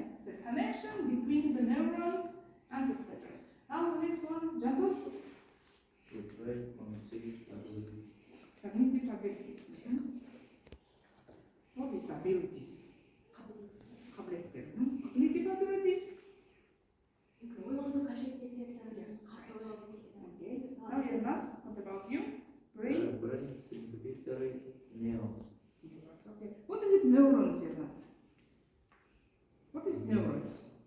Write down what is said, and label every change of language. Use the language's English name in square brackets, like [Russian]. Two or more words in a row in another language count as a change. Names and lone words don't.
[English] The connection between the neurons and etc. Now the next one, Jambus. Cognitive ability. Cognitive abilities. What is abilities? Cognitive abilities. [Kazakh] ойлауды қажет ететін [English] Yes, right. [Kazakh] қабілет. [English] Okay. Now Jonas, what about you? Brain? Brain circulatory neurons. Okay. What is it neurons, Jonas? What is neurons?